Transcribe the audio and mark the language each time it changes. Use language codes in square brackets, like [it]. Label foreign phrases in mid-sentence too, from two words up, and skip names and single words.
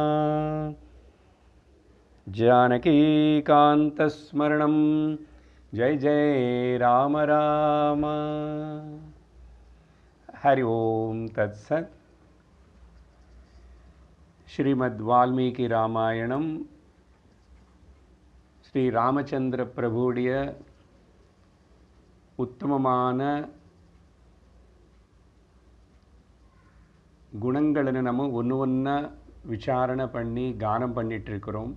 [sa] जानकीकान्तस्मरणं जय जय राम राम। हरि ओम तत्सत्। [ta] श्रीमद् वाल्मीकि रामायणम ஸ்ரீ ராமச்சந்திர பிரபுடைய உத்தமமான குணங்களை நம்ம ஒன்று ஒன்றா விசாரணை பண்ணி கானம் பண்ணிகிட்ருக்கிறோம்.